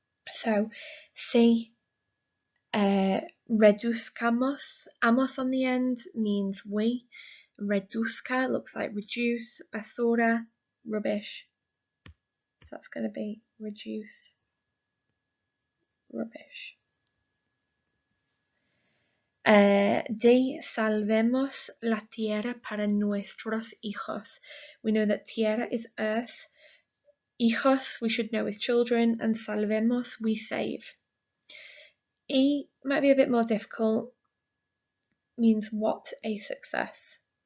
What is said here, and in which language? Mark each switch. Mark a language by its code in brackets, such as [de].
[en] So, see, reduzcamos. Amos on the end means we. Reduzca looks like reduce. Basura, rubbish. So that's going to be reduce, rubbish. [es] De salvemos la tierra para nuestros hijos. [en] We know that tierra is earth. Hijos, we should know, is children. And salvemos, we save. E might be a bit more difficult. Means what a success.